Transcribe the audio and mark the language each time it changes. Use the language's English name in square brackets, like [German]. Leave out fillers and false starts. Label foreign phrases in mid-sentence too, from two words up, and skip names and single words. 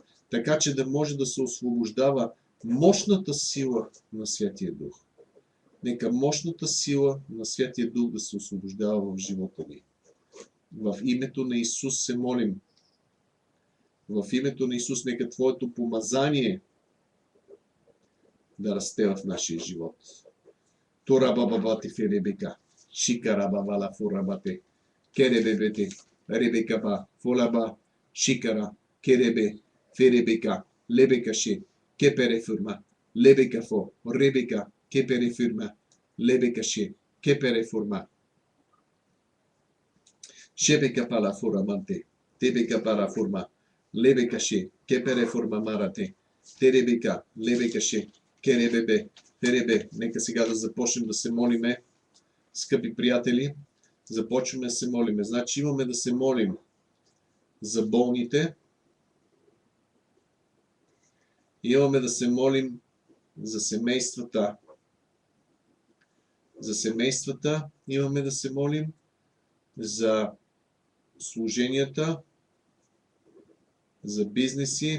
[Bulgarian] Така че да може да се освобождава мощната сила на Святия Дух. Нека мощната сила на Святия Дух да се освобождава в живота ни. В името на Исус се молим. В името на Исус нека Твоето помазание да расте в нашия живот. Турабабабати феребека. Шикарабабала фурабате. Керебебете. Ребекаба. Фолаба. Шикара. Керебе. Феребека. Лебекаше. Кеперефурма. Лебекафо. Ребека. Кеперефурма. Лебекаше. Кеперефурма. Шебекапала фураманте. Тебекапала фурма. Лебекаше. Кеперефурма марате. Теребека. Лебекаше. Керебебе. Феребе. Нека сега да започнем да се молиме, скъпи приятели. Започваме да се молиме. Значи имаме да се молим за болните. Имаме да се молим за семействата. За семействата имаме да се молим за служенията, за бизнеси.